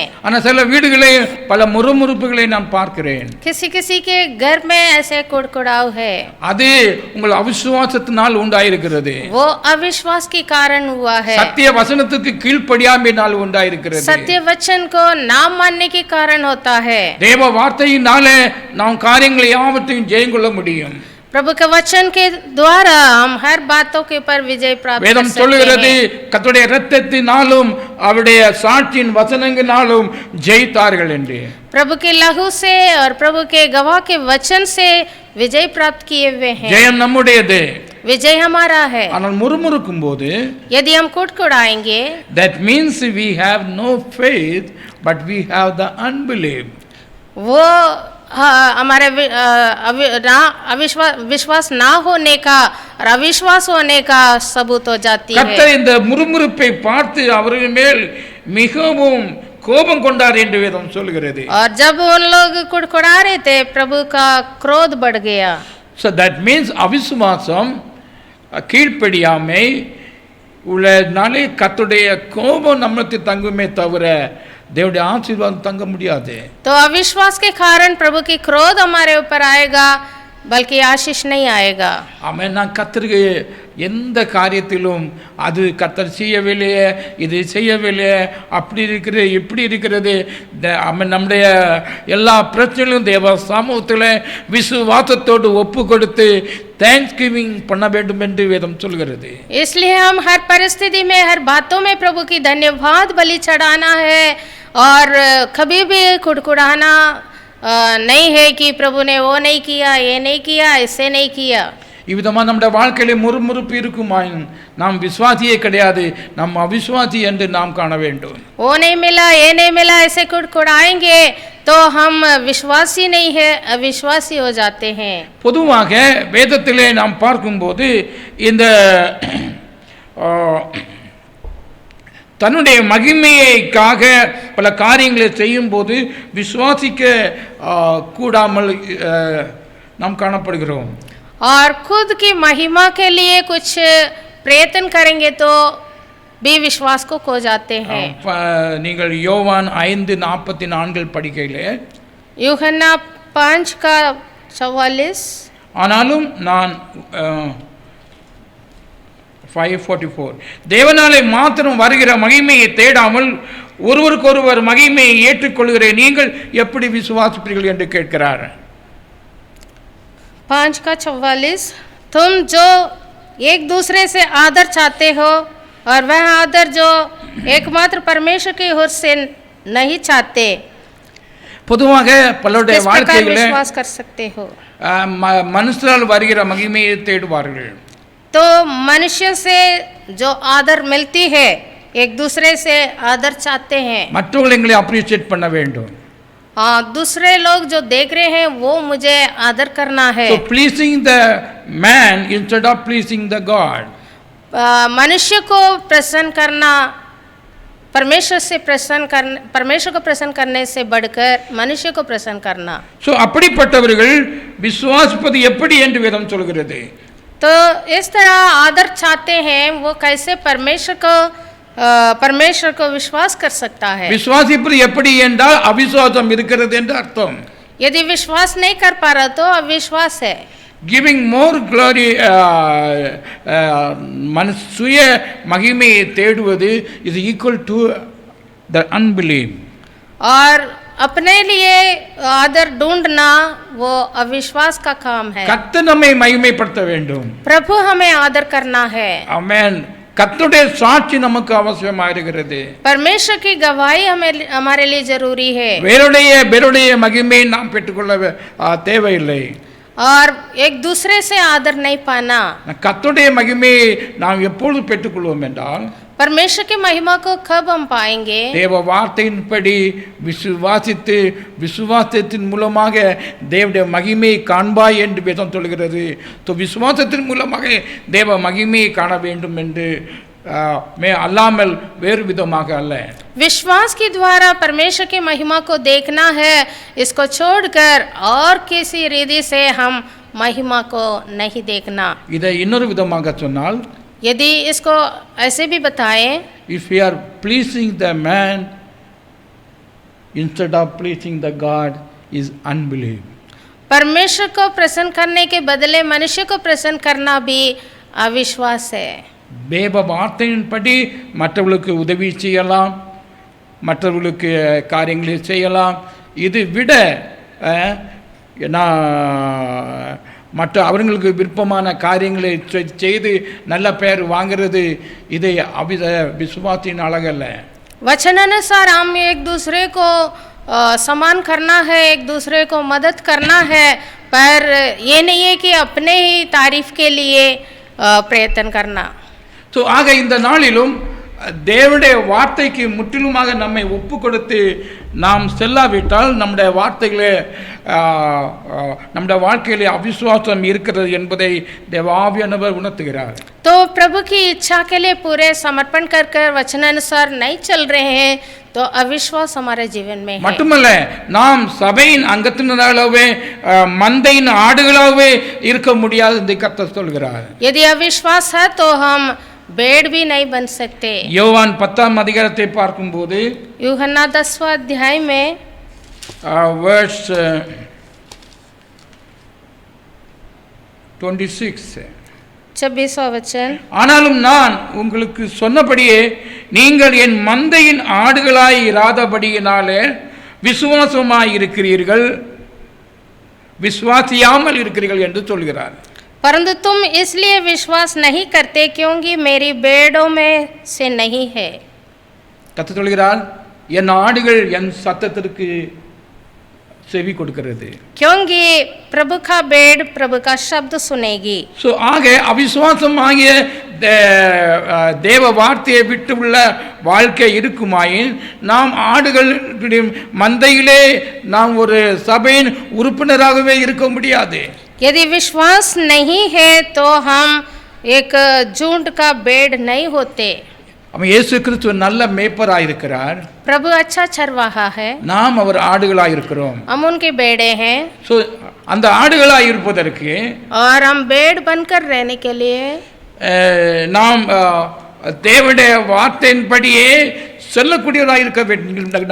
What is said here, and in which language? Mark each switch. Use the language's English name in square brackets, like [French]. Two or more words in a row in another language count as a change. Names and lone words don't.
[Tamil] ஆனால் சில வீடுகளை பல முறுமுறுப்புகளை நான் பார்க்கிறேன். [Hindi] किसी किसी के घर में ऐसे कुड़कुड़ाव है. [Tamil] அது உங்கள் அவிசுவாசத்தினால் உண்டாயிருக்கிறது. [Hindi] वो अविश्वास के कारण हुआ है. [Tamil] சத்திய வசனத்துக்கு கீழ்ப்படியாமையினால் உண்டாயிருக்கிறது. [Hindi] सत्य वचन को ना मानने के कारण होता है. [Tamil] தேவ வார்த்தையினாலே நாம் காரியங்களை யாவற்றையும் ஜெயங்கொள்ள முடியும். [Hindi] प्रभु के वचन के द्वारा हम हर बातों के ऊपर विजय प्राप्त कर [Tamil] வேதம் [Hindi] सकते [Tamil] சொல்லுகிறது, [Hindi] हैं. [Tamil] கர்த்தருடைய இரத்தத்தினாலும் அவருடைய சாட்சியின் வசனங்களாலும் ஜெயித்தார்கள் என்று. [Hindi] प्रभु के लहू से और प्रभु के गवाह के वचन से विजय प्राप्त किए हुए हैं. [Tamil] ஜெயம் நம்முடையது. [Hindi] विजय हमारा है. [Tamil] ஆனால் முறுமுறுக்கும் போது [Hindi] यदि हम कुड़कुड़ाएंगे, [English] that means we have no faith but we have the unbelief. [Hindi] वो हमारे विश्वास ना होने का और अविश्वास होने का सबूत हो जाती है. [Tamil] கர்த்தர் இந்த முறுமுறுப்பை பார்த்து அவர்கள் மேல் மிகவும் கோபம் கொண்டார் என்று வேதம் சொல்கிறது. [Hindi] और जब उन लोग कुड़कुड़ा रहे थे, प्रभु का क्रोध बढ़ गया. [English] so that means [Tamil] அவிசுவாசம் கீழ்ப்படியாமை உள்ளனாலே கர்த்தருடைய கோபம் நம்மளுக்கு தங்குமே தவிர தேவனுடைய ஆசீர்வாதம் தங்க முடியாது. [Hindi] तो अविश्वास के कारण प्रभु की क्रोध हमारे ऊपर आएगा, बल्कि आशीष नहीं आएगा. [Tamil] ஆமென். நான் கர்த்தருக்கு எந்த காரியத்திலும் அது கர்த்தர் செய்யவில்லையே, இது செய்யவில்லையே, அப்படி இருக்கிறது, இப்படி இருக்கிறது, நம்முடைய எல்லா பிரச்சனைகளும் தேவ சமூகத்தில் விசுவாசத்தோடு ஒப்பு கொடுத்து [English] thanks giving [Tamil] பண்ண வேண்டும் என்று வேதம் சொல்கிறது. [Hindi] इसलिए हम हर परिस्थिति में, हर बातों में प्रभु की धन्यवाद बलि चढ़ाना है और कभी भी कुड़कुड़ाना नहीं है कि प्रभु ने वो नहीं किया, ये नहीं किया, ऐसे नहीं किया. [Tamil] இவ்விதமாக நம்முடைய வாழ்க்கையில முறுமுறுப்பு இருக்குமாயின் நாம் விசுவாசியே கிடையாது, நாம் அவிசுவாசி என்று நாம் காண வேண்டும். [Hindi] वो नहीं मिला, ये नहीं मिला, ऐसे कुड़कुड़ाएंगे तो हम विश्वासी नहीं है, अविश्वासी हो जाते हैं. [Tamil] பொதுவாக வேதத்திலே நாம் பார்க்கும்போது இந்த தன்னுடைய மகிமையைக்காக பல காரியங்களை செய்யும் போது விசுவாசிக்க கூடாமல் நாம் காணப்படுகிறோம். [Hindi] और खुद की महिमा के लिए कुछ प्रयत्न करेंगे तो भी विश्वास को खो जाते हैं. [Tamil] நீங்கள் யோவான் 5:44 படிக்கையிலே, [Hindi] यूहन्ना 5:44, [Tamil] ஆனாலும் நான் 5:44 தேவனாலே மாத்திரம் வருகிற மகிமையை தேடாமல் ஒருவருக்கொருவர் மகிமையை ஏற்றுக்கொள்கிற நீங்கள் எப்படி விசுவாசிப்பீர்கள் என்று கேட்கிறார். 5:44, [Hindi] तुम जो एक दूसरे से आदर चाहते हो और वह आदर जो एकमात्र परमेश्वर की ओर से नहीं चाहते, [Tamil] பொதுவாக பலருடைய [Hindi] किस प्रकार [Tamil] வாழ்க்கையில [Hindi] विश्वास कर सकते हो? [Tamil] மனுஷரால் வருகிற மகிமையை தேடுவார்கள். [Hindi] तो मनुष्य से जो आदर मिलती है, एक दूसरे से आदर चाहते हैं. [Tamil] மற்றவர்கள் எங்களை அப்ரிஷியேட் பண்ண வேண்டும். [Hindi] हाँ, दूसरे लोग जो देख रहे हैं वो मुझे आदर करना है. [English] So pleasing the man instead of pleasing the God. [Hindi] मनुष्य को प्रसन्न करना, परमेश्वर को प्रसन्न करने से बढ़कर मनुष्य को प्रसन्न करना. [Tamil] So அப்படிப்பட்டவர்கள் விசுவாசிப்பது எப்படி என்று வேதம் சொல்கிறது. [Hindi] तो इस तरह आदर चाहते हैं, वो कैसे परमेश्वर को विश्वास कर सकता है. [Tamil] விசுவாசிப்பது எப்படி என்றால் அவிசுவாசம் இருக்கிறது என்று அர்த்தம். [Hindi] यदि विश्वास नहीं कर पा रहा तो अविश्वास है. [English] giving more glory [Tamil] சுய மகிமையை தேடுவது [English] is equal to the unbelief. [Hindi] और अपने लिए आदर ढूंढना वो अविश्वास का काम है. [Tamil] கர்த்தர் நம்மை மகிமைப்படுத்த வேண்டும். [Hindi] प्रभु हमें आदर करना है. [Tamil] ஆமென். கர்த்தருடைய சாட்சி நமக்கு அவசியமாக இருக்கிறது. [Hindi] परमेश्वर की गवाही हमारे लिए जरूरी है. [Tamil] வேறுடைய மகிமையை நாம் பெற்றுக்கொள்ள தேவையில்லை. [Hindi] और एक दूसरे से आदर नहीं पाना। [Tamil] கர்த்தருடைய மகிமையை நாம் எப்பொழுது பெற்றுக்கொள்வோம் என்றால் [Hindi] परमेश्वर की महिमा को कब हम पाएंगे? [Tamil] தேவ வார்த்தையின்படி விசுவாசித்து விசுவாசத்தின் மூலமாக தேவனுடைய மகிமையை காண்பாய் என்று வேதம் சொல்கிறது. விசுவாசத்தின் மூலமாக தேவ மகிமையை காண வேண்டும் என்று அல்லாமல் வேறு விதமாக அல்ல. [Hindi] विश्वास के द्वारा परमेश्वर की महिमा को देखना है, इसको छोड़कर और किसी रीति से हम महिमा को नहीं देखना. [Tamil] இதை இன்னொரு விதமாக சொன்னால், [Hindi] यदि इसको ऐसे भी बताएं, [English] if we are pleasing the man instead of pleasing the God is unbelief. [Hindi] परमेश्वर को प्रसन्न करने के बदले मनुष्य को प्रसन्न करना भी अविश्वास है. [Tamil] தேவ வார்த்தையின்படி மற்றவர்களுக்கு உதவி செய்யலாம், மற்றவர்களுக்கு காரியங்களை செய்யலாம். இது விட மற்ற அவர்களுக்கு விருப்பமான காரியங்களை செய்து நல்ல பெயர் வாங்கிறது இதை விசுவாசத்தின் அழகல்ல. [Hindi] वचनानुसार हम एक दूसरे को सम्मान करना है, एक दूसरे को मदद करना है, पर ये नहीं है कि अपने ही तारीफ के लिए प्रयत्न करना. [Tamil] ஸோ ஆக இந்த நாளிலும் தேவனுடைய வார்த்தைக்கு முற்றிலுமாக நம்மை ஒப்பு கொடுத்து நாம் செல்லாவிட்டால் நம்முடைய வார்த்தைகளே நம்முடைய வாழ்க்கையிலே அவிசுவாசம் இருக்கிறது என்பதை தேவாவியானவர் உணர்த்துகிறார். [Hindi] तो प्रभु की इच्छा के लिए पूरे समर्पण कर कर वचनानुसार नहीं चल रहे हैं तो अविश्वास हमारे जीवन में है. [Tamil] மட்டுமல்ல, நாம் சபையின் அங்கத்தினராகவே மந்தையின் ஆடுகளாகவே இருக்க முடியாது என்று கர்த்தர் சொல்கிறார். [Hindi] यदि अविश्वास है तो हम भेड़ भी नहीं बन सकते. [Tamil] யோவான் 10ஆம் அதிகாரத்தை பார்க்கும்போது [Hindi] यूहन्ना 10वां अध्याय में verse 26 वचन, [Tamil] ஆனாலும் நான் உங்களுக்கு சொன்னபடியே நீங்கள் என் மந்தையின் ஆடுகளாய் இராதபடியினாலே விசுவாசமாய் இருக்கிறீர்கள், விசுவாசியாமல் இருக்கிறீர்கள் என்று சொல்கிறார். [Hindi] परंतु तुम इसलिए विश्वास नहीं करते क्योंकि मेरी भेड़ों में से नहीं है. [Tamil] கர்த்தர் சொல்கிறார், என் ஆடுகள் என் சத்தத்திற்கு செவி கொடுக்கிறது. [Hindi] क्योंकि प्रभु का भेड़ प्रभु का शब्द सुनेगी. [Tamil] ஸோ ஆக அவிசுவாசம் ஆகிய தேவ வார்த்தையை விட்டு உள்ள வாழ்க்கை இருக்குமாயின் நாம் ஆடுகளுடைய மந்தையிலே நாம் ஒரு சபையின் உறுப்பினராகவே இருக்க முடியாது. [Hindi] यदि विश्वास नहीं है तो हम एक झुंड का भेड़ नहीं होते. [Tamil] அவன் இயேசு கிறிஸ்து நல்ல மேய்ப்பராய் இருக்கிறார். [Hindi] प्रभु अच्छा चरवाहा है, [Tamil] நாம் அவர் ஆடுகளாய் இருக்கிறோம். [Hindi] हम उनके भेड़े हैं. [Tamil] ஸோ அந்த ஆடுகளாய் இருப்பதற்கு [Hindi] और हम भेड़ बनकर रहने के लिए [Tamil] நாம் தேவனுடைய வார்த்தையின்படியே செல்லக்கூடியவராக இருக்க வேண்டும்.